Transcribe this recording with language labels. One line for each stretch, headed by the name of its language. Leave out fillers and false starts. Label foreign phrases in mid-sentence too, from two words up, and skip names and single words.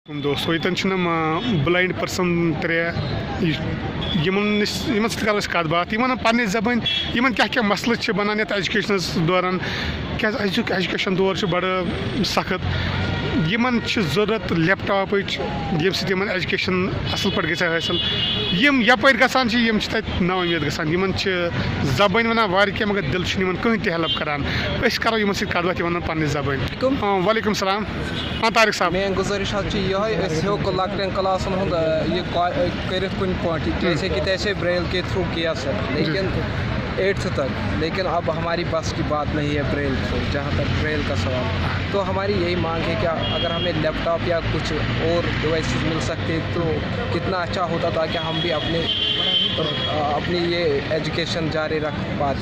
Kashmiri: دوستو یتن
English: blind person
Kashmiri: یمن سۭتۍ کرو أسۍ کتھ باتھ یمن پننہِ زبٲنۍ یمن کیٛاہ مسلہٕ چھِ بنان یتھ ایجوکیشنس دوران کیٛازِ أزیُک ایجوکیشن دور چھُ بڑٕ سخت یمن چھِ ضروٗرت لیپ ٹاپٕچ ییٚمہِ سۭتۍ یمن ایجوکیشن اصل پٲٹھۍ گژھِ حٲصل یم یپٲرۍ گژھان چھِ یم چھِ تتہِ نا اُمید گژھان یمن چھِ زبٲنۍ ونان واریاہ کینٛہہ مگر دل چھُنہٕ یمن کٕہٕنۍ تہِ ہیلپ کران أسۍ کرو یمن سۭتۍ کتھ باتھ یمن پننہِ زبٲنۍ
Arabic: وعلیکم السلام
Kashmiri: طارق صاحب میٲنۍ گُزٲرِش حظ چھِ یِہوٚے أسۍ ہیوٚک لۄکٹٮ۪ن کلاسن ہُنٛد یہِ کٔرِتھ کُنہِ پٲٹھۍ
Urdu: جیسے کہ تیسے بریل کے تھرو کیا سر لیکن 8th تک لیکن اب ہماری بس کی بات نہیں ہے بریل تھرو جہاں تک بریل کا سوال تو ہماری یہی مانگ ہے کہ اگر ہمیں لیپ ٹاپ یا کچھ اور ڈیوائسز مل سکتے تو کتنا اچھا ہوتا تاکہ ہم بھی اپنی یہ ایجوکیشن جاری رکھ پاتے.